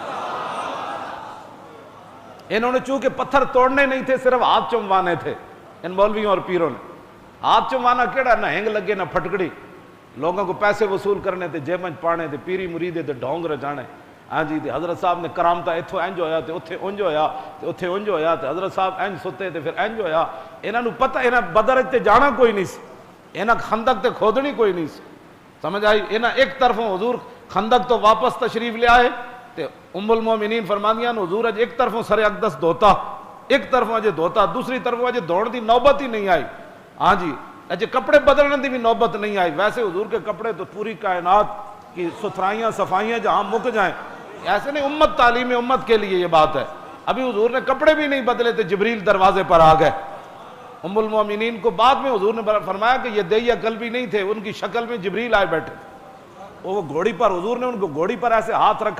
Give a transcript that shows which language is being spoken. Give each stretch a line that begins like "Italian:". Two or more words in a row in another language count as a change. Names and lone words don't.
Urdu: انہوں نے چونکہ پتھر توڑنے نہیں تھے، صرف ہاتھ چموانے تھے، ان مولویوں اور پیروں نے۔ ہاتھ چموانا کیڑا، نہ ہنگ لگے نہ پھٹکڑی، لوگوں کو پیسے وصول کرنے تھے، جیبن پانے تھے، پیری مریدے تھے ڈھونگ رجانے۔
Punjabi: ہاں جی، حضرت صاحب نے کرامتا اتھو انج ہویا تے اتھے انج ہویا تے اتھے انج ہویا تے حضرت صاحب انج ستے تے پھر انج ہویا۔ انہاں نو پتہ، انہاں بدر تے جانا کوئی نہیں سی، انہاں خندق تے کھودنی کوئی نہیں سی، سمجھ آئی؟ انہاں ایک طرفوں حضور خندق تو واپس تشریف لے آئے تے ام المومنین فرماندیاں حضور اج ایک طرفوں سر اقدس دھوتا، ایک طرفوں اجے دھوتا، دوسری طرفوں اجے دھوڑ دی نوبت ہی نہیں آئی۔
Urdu: ہاں جی،
Punjabi: اجے کپڑے بدلنے دی بھی نوبت نہیں آئی،
Urdu: ویسے حضور کے کپڑے تو پوری کائنات کی ستھرائیاں صفائیاں جہاں مک جائیں، ایسے نہیں، امت تعلیم امت کے لیے یہ بات ہے۔ ابھی حضور نے کپڑے بھی نہیں بدلے تھے، جبریل دروازے پر آ گئے۔ ام المومنین کو بعد میں حضور نے فرمایا کہ یہ دہیہ قلبی نہیں تھے، ان کی شکل میں جبریل آئے بیٹھے، وہ گھوڑی پر، حضور نے ان کو گھوڑی پر ایسے ہاتھ رکھا۔